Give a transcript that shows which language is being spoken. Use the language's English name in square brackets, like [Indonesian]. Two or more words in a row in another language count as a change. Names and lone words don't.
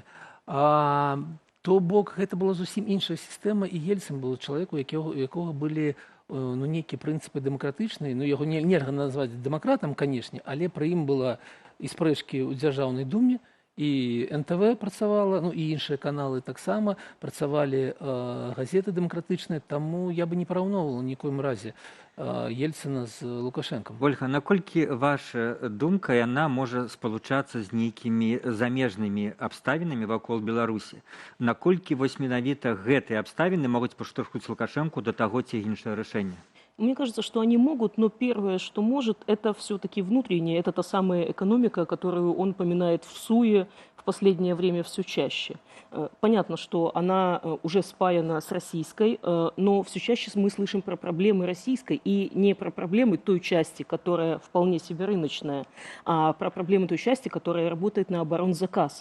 [Belarusian] То бок гэта была зусім іншая сістэма, і Ельцин быў чалавек, у якога былі нейкія прынцыпы дэмакратычныя, яго нельга назваць дэмакратам, канешне, але пры ім была і спрэчкі ў дзяржаўнай думе, і НТВ працавала, і іншыя каналы таксама, працавалі газеты дэмакратычныя, таму я бы не параўноўвала ні ў коім разе Ельцина з Лукашенком. Ольга, наколькі ваша думка, яна можа спалучацца з нейкімі замежнымі абставінамі вакол Беларусі? Наколькі вось менавіта гэтыя абставіны могуць паштурхнуць Лукашенку да таго ці іншае рашэння? [Russian] Мне кажется, что они могут, но первое, что может, это все-таки внутреннее, это та самая экономика, которую он поминает в СУЕ в последнее время все чаще. Понятно, что она уже спаяна с российской, но все чаще мы слышим про проблемы российской и не про проблемы той части, которая вполне себе рыночная, а про проблемы той части, которая работает на оборонзаказ.